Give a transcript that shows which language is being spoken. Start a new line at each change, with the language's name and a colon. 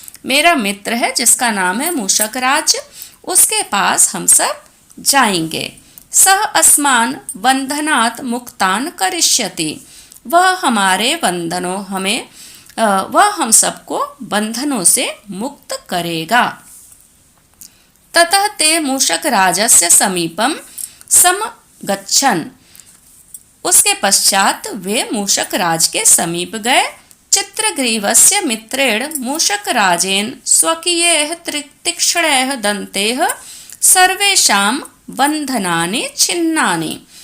Hindi: मेरा मित्र है जिसका नाम है मूषक राज, उसके पास हम सब जाएंगे।
Sanskrit: सह अस्मान बंधनात् मुक्तान करिष्यति।
Hindi: वह हमारे बंधनों, हमें वह हम सबको बंधनों से मुक्त करेगा।
Sanskrit: ततः ते मूषक राजस्य समीपम समगच्छन्।
Hindi: उसके पश्चात वे मूषक राज के समीप गए।
Sanskrit: चित्रग्रीवस्य मित्रेण मूषक राजेन स्वकीयैः तीक्ष्णैः दन्तैः सर्वेषां बंधनानि छिन्नानि।